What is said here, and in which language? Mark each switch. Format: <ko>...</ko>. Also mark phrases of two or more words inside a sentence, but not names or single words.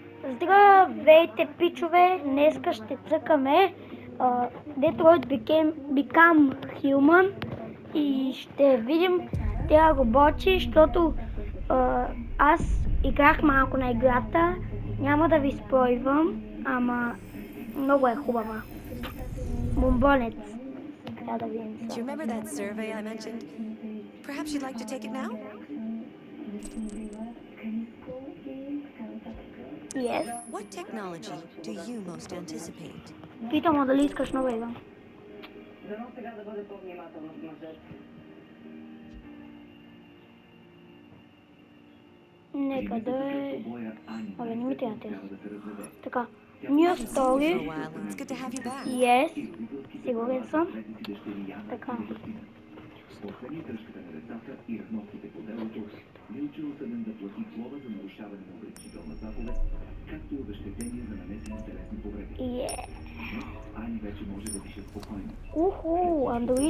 <bg>Здравейте, пичове! Днеска ще цъкаме Detroit Become Human и ще видим тези роботи, защото аз играх малко на играта. Няма да ви спойвам, ама много е хубава. Бомбонец. Трябва да видим сега.</bg> <en>Do you remember that survey I mentioned? Perhaps you'd like to take it now? Yes. What technology do you most anticipate?</en> <bg>Питам дали искаш нова игра. Нека да е... Абе, не ми трябва тези. Така.</bg> <en>New Story. It's good to have you back. Yes.</en> <bg>Сигурен съм. Така. Уху, андроид.</bg>